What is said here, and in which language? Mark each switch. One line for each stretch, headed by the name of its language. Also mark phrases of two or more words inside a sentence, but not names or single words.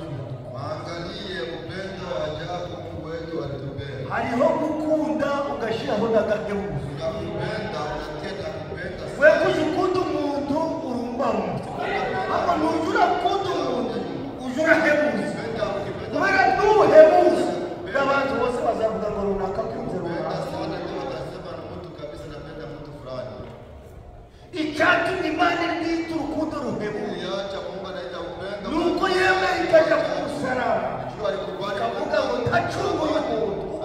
Swahili: Angalie upendo wa ajabu Mungu wetu alitupenda.
Kinyarwanda: hariho gukunda ugashyiraho n'agahebuzo
Swahili: Unapenda unatenda kupenda.
Kinyarwanda: we kuja ukunda umuntu urumbamo ariko nuja urakunda umuntu uja urahebuza kubera n'ubuhebuza n'abantu bose bazavuga ngo runaka akunze runaka icyatumye Imana irwita urukundo ruhebuza nuko yemeye ikajya ku musaraba ikavuga ngo ntacunguye umuntu